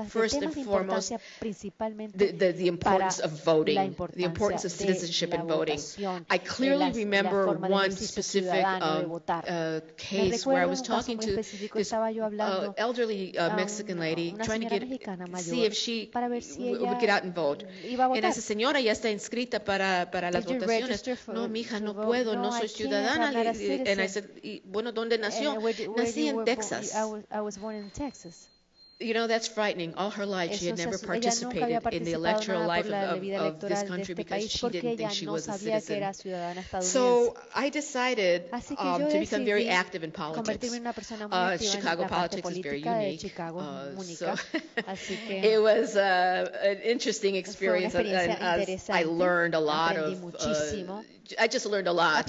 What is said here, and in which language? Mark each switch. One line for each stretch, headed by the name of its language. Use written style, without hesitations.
English: First and foremost, the importance of voting, the importance of citizenship and voting. I clearly remember one specific case where I was talking to this elderly Mexican lady trying to see if she would get out and vote. And I said,
Spanish: señora, ya está inscrita para las votaciones. No, mija, no puedo, no soy ciudadana.
English: And I said,
Spanish: bueno, ¿dónde nació? Nací en Texas.
English: I was born in Texas. You know, that's frightening. All her life, she had never participated in the electoral life of this country because she didn't think she was a citizen. So I decided to become very active in politics. Chicago politics is very unique. So it was an interesting experience, and I learned a lot of I just learned a lot.